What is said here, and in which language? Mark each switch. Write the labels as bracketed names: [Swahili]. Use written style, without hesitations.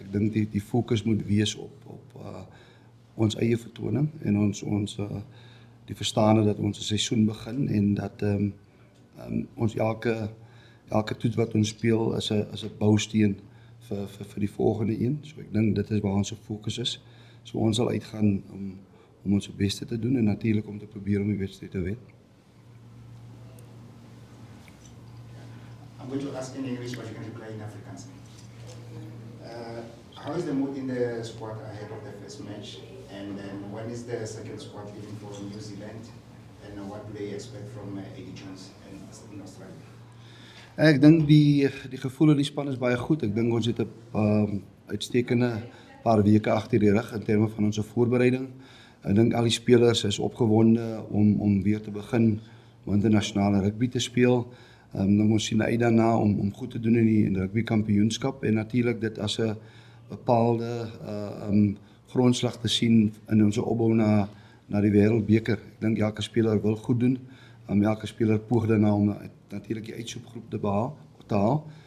[Afrikaans] Ek dink die fokus moet wees op ons eie vertoning en ons die verstaande dat ons 'n seisoen begin en dat ons elke toets wat ons speel is 'n bousteen vir die volgende een. So ek dink dit is waar ons fokus is. So ons sal uitgaan om ons beste te doen en natuurlik om te probeer om die wedstryd te wen. [English] I'm going to ask in English, but you can reply in Afrikaans. How is the mood in the squad ahead of the first match? And then when is the second squad leaving for New Zealand? And what do they expect from Eddie Jones in Australia? [Afrikaans] Ek dink die gevoel in die span is baie goed. Ek dink ons het 'n uitstekende paar weke agter die rug in terme van ons voorbereiding. Ek dink al die spelers is opgewonde om weer te begin om internasionale rugby te speel. Ons sien uit daarna om goed te doen in die rugby kampioenskap en natuurlik dit as 'n bepaalde grondslag te sien in ons opbou na die wêreldbeker. Ek dink elke speler wil goed doen. Elke speler poog daarna om natuurlik die uitsoekgroep te haal.